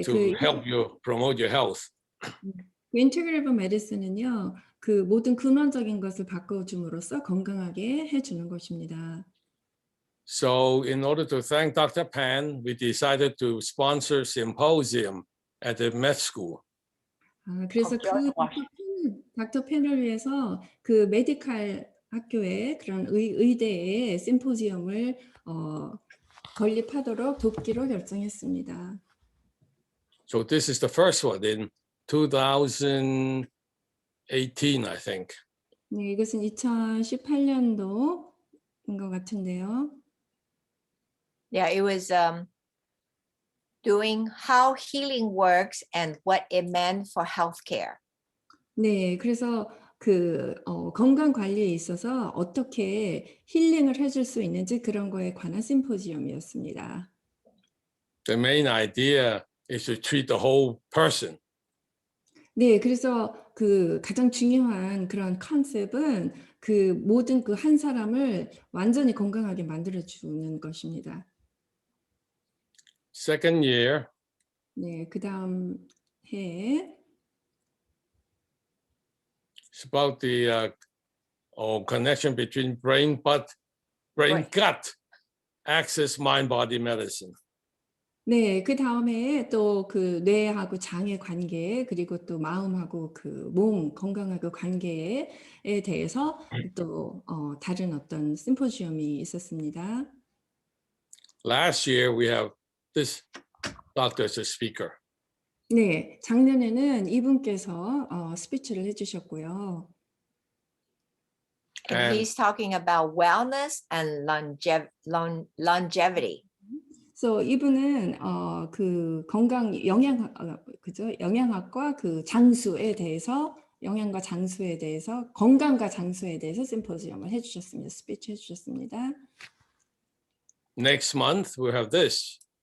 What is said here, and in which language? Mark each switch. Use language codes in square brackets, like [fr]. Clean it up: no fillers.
[en] to help you promote your health. [ko] 인테그레이브 메디슨은요, 그 모든 근원적인 것을 바꿔줌으로써 건강하게 해주는 것입니다. [en] So in order to thank Dr. Pan, we decided to sponsor symposium at the med school. [ko] 그래서 그 닥터 펜을 위해서 그 메디칼 학교에 그런 의대에 심포지엄을 건립하도록 돕기로 결정했습니다. [en] So this is the first one in 2018, I think. [ko] 네, 이것은 2018년도인 것 같은데요. [en] Yeah, it was doing how healing works and what it meant for healthcare. [ko] 네, 그래서 그 건강 관리에 있어서 어떻게 힐링을 해줄 수 있는지 그런 거에 관한 심포지엄이었습니다. [en] The main idea is to treat the whole person. [ko] 네, 그래서 그 가장 중요한 그런 컨셉은 그 모든 그 한 사람을 완전히 건강하게 만들어주는 것입니다. [en] Second year, [ko] 네, 그 다음 해에 [en] it's about the connection between brain gut axis mind body medicine. [ko] 네, 그 다음에 또 그 뇌하고 장의 관계 그리고 또 마음하고 그 몸 건강하고 관계에 대해서 또 다른 어떤 심포지엄이 있었습니다. [en] Last year we have this doctor as a speaker. [ko] 네, 작년에는 이분께서 스피치를 해주셨고요. [en] And And- he's talking about wellness and longevity. [ko] 그래서 이분은 그 건강 그죠? 영양학과 그 장수에 대해서 영양과 장수에 대해서 건강과 장수에 대해서 심포지엄을 해주셨습니다. 스피치 해주셨습니다. [en] Next month we have this.